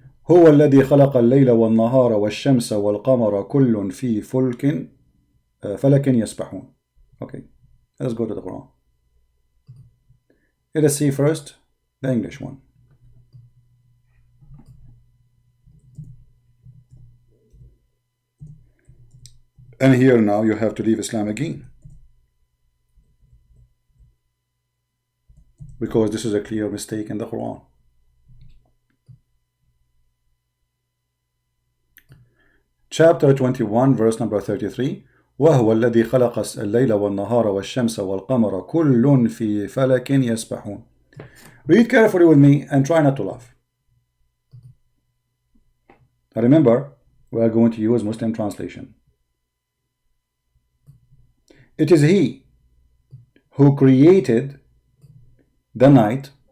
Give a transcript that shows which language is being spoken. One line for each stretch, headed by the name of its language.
Arabic: هو الذي خلق الليل والنهار والشمس والقمر كل في فلك يسبحون.
English: Okay, let's go to the Quran. Let us see first the English one. And here now you have to leave Islam again, because this is a clear mistake in the Quran. Chapter 21, verse number 33.
Arabic: وهو الذي خلق الليل والنهار والشمس والقمر كل في فلك يسبحون.
English: Read carefully with me and try not to laugh. Remember, we are going to use Muslim translation. It is He who created the night